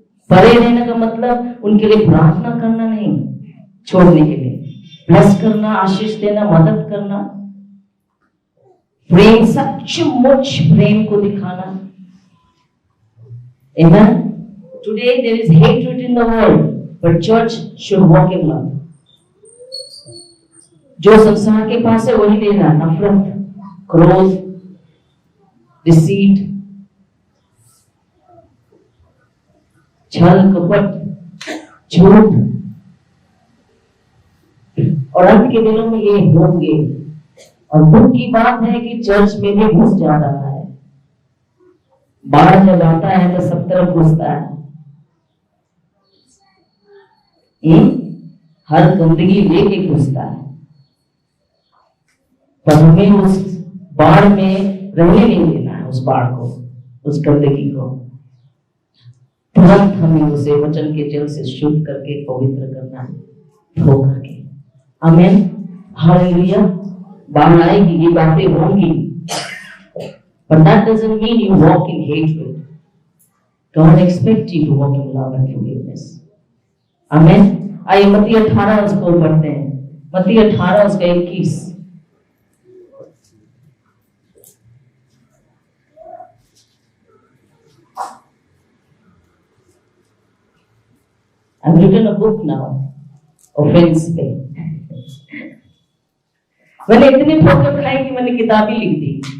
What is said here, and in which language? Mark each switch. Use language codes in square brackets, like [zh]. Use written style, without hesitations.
[hi] परे रहने का मतलब उनके लिए प्रार्थना करना नहीं, छोड़ने के लिए ब्लेस करना, आशीष देना, मदद करना, प्रेम, सचमुच प्रेम को दिखाना। [en] Amen. Today there is hatred in the world, but church should walk in love. [hi] जो संसार के पास है वही लेना, नफरत, क्रोध, डिसीट, छल, कपट, झूठ, और अंत के दिनों में ये होंगे। और दुख की बात है कि चर्च में भी घुस जा रहा है। बाढ़ जब आता है तो सब तरफ घुसता है। हर गंदगी लेके घुसता है। पर हमें उस बाढ़ में रहने नहीं देना है, उस बाढ़ को, उस गंदगी को। तुरंत हमें उसे वचन के जल से शुद्ध करके पवित्र करना है, धो करके। आमीन, हालेलुया। बाढ़ आएगी, ये बातें होंगी, [en] but that doesn't mean you walk in hatred. God expects you to walk in love and forgiveness. [hi] आमीन। आइए मत्ती 18 उसको पढ़ते हैं। मत्ती 18 उसका 21। [en] I've written a book now, offense पे। [hi] मैंने इतनी ठोकर खाई कि मैंने किताब ही लिख दी।